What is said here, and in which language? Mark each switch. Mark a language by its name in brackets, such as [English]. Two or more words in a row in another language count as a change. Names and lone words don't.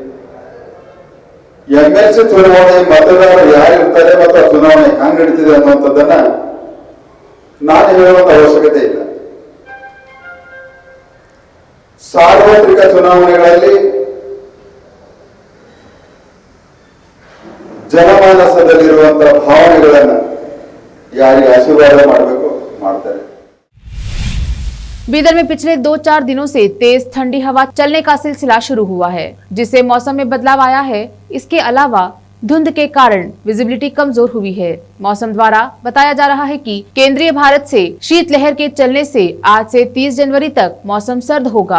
[Kannada] MLC ಚುನಾವಣೆ ಮತದಾರರು ಯಾರಿರ್ತಾರೆ ಮತ್ತು ಆ ಚುನಾವಣೆ ಹ್ಯಾಂಗ್ ನಡೀತಿದೆ ಅನ್ನುವಂಥದ್ದನ್ನ ನಾನು ಹೇಳುವಂತ ಅವಶ್ಯಕತೆ ಇಲ್ಲ. ಸಾರ್ವತ್ರಿಕ ಚುನಾವಣೆಗಳಲ್ಲಿ ಜನಮಾನಸದಲ್ಲಿರುವಂತಹ ಭಾವನೆಗಳನ್ನ ಯಾರಿಗೆ ಆಶೀರ್ವಾದ ಮಾಡಬೇಕು ಮಾಡ್ತಾರೆ. [Hindi] बीदर में पिछले 2-4 दिनों से तेज ठंडी हवा चलने का सिलसिला शुरू हुआ है, जिससे मौसम में बदलाव आया है. इसके अलावा धुंध के कारण विजिबिलिटी कमजोर हुई है. मौसम द्वारा बताया जा रहा है कि केंद्रीय भारत से शीतलहर के चलने से आज से 30 जनवरी तक मौसम सर्द होगा.